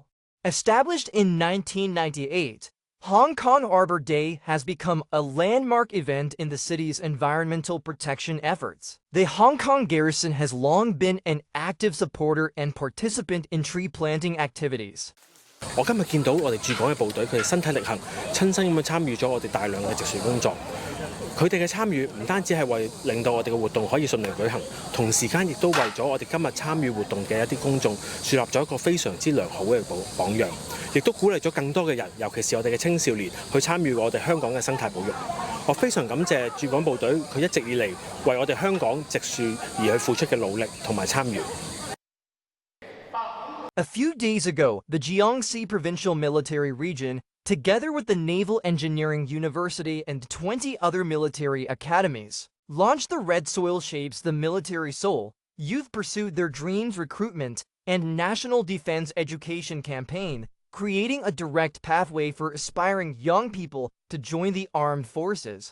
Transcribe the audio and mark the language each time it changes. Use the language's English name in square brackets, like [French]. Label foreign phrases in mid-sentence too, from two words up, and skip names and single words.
[English] Established in 1998, Hong Kong Arbor Day has become a landmark event in the city's environmental protection efforts. The Hong Kong garrison has long been an active supporter and participant in tree planting activities. [Cantonese] 我今日見到我哋駐港嘅部隊，佢哋身體力行，親身咁樣參與咗我哋大量嘅植樹工作。佢哋嘅參與唔單止係為令到我哋嘅活動可以順利舉行，同時間亦都為咗我哋今日參與活動嘅一啲公眾樹立咗一個非常之良好嘅榜樣，亦都鼓勵咗更多嘅人，尤其是我哋嘅青少年去參與我哋香港嘅生態保育。我非常感謝駐港部隊佢一直以嚟為我哋香港植樹而去付出嘅努力同埋參與。 [English] A few days ago, the Jiangxi Provincial Military Region, together with the Naval Engineering University and 20 other military academies, launched the Red Soil Shapes the Military Soul, Youth Pursued Their Dreams recruitment and National Defense Education campaign, creating a direct pathway for aspiring young people to join the armed forces.